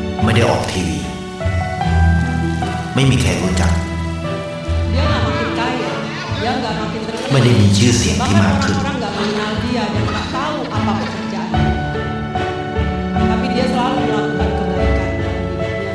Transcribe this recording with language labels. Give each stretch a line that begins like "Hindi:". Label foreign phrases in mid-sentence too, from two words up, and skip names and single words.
Thai: ไม่ได้ออกทีวี ไม่มีใครรู้จัก
Indonesian: Dia nggak makin kaya, dia nggak makin terkenal.
Thai: ไม่ได้มีชื่อเสียงที่
Indonesian: Bahkan
Thai: มากขึ้น
Indonesian: orang-orang nggak mengenal dia dan nggak tahu apa pekerjaannya. Tapi dia selalu melakukan kebaikan dalam hidupnya.